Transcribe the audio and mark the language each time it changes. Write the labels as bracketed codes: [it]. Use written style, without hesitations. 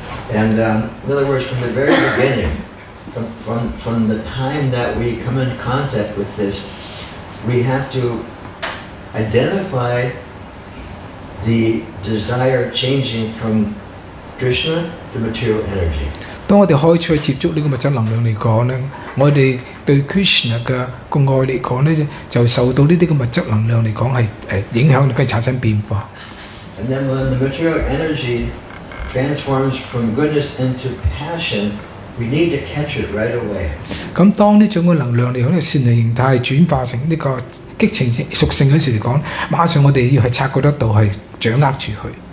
[en] And in other words, from the very beginning, from the time that we come in contact with this, we have to identify the desire changing from Krishna to material energy. [yue] 當我哋開始去接觸呢個物質能量嚟講咧，我哋對 Krishna 嘅個愛嚟講咧，就受到呢啲嘅物質能量嚟講係影響，佢產生變化。 [en] And then when the material energy transforms from goodness into passion, we need to catch it right away. [yue] 咁當呢種嘅能量嚟講，呢個善良形態轉化成呢個激情屬性嗰時嚟講，馬上我哋要係察覺得到，係掌握住佢。